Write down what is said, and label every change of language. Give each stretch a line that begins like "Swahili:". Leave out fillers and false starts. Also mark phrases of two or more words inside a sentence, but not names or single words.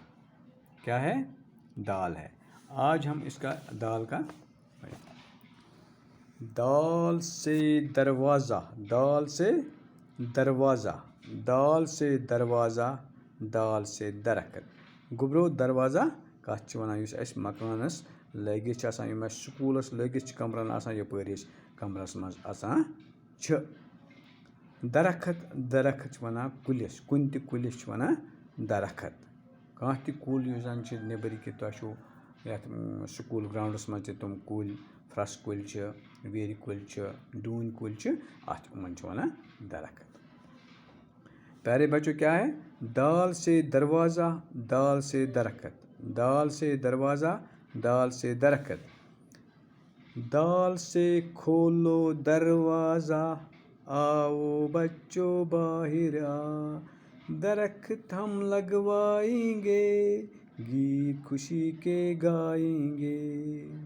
Urdu: کیا ہے؟ دال ہے۔ آج ہم اس کا دال کا دال سے دروازہ، دال سے دروازہ، دال سے دروازہ، دال سے درخت۔
Kashmiri: گبرو دروازہ کتھ ونان یس اس مکانس لگت آسان، یم سکولس لگت کمرن آسان، یپٲرۍ أسۍ کمرس منٛز اژان چھِ۔ درخت، درخت ونان کُلِس، کُنہِ تہِ کُلِس چھِ ونان درخت۔ کانٛہہ تہِ کُل یُس زن چھِ نیٚبٕرۍ کِنۍ تۄہہِ چھُو یتھ سکوٗل گراوُنڈس منٛز تہِ تِم کُلۍ، فرٛس کُلۍ چھِ، ویرِ کُلۍ چھِ، ڈوٗنۍ کُلۍ چھِ، اتھ یِمن چھِ ونان درخت۔
Urdu: پیارے بچوں، کیا ہے؟ دال سے دروازہ، دال سے درخت، دال سے دروازہ، دال سے درخت۔ دال سے کھولو دروازہ، آؤ بچوں باہر آ، درخت ہم لگوائیں گے، گیت خوشی کے گائیں گے۔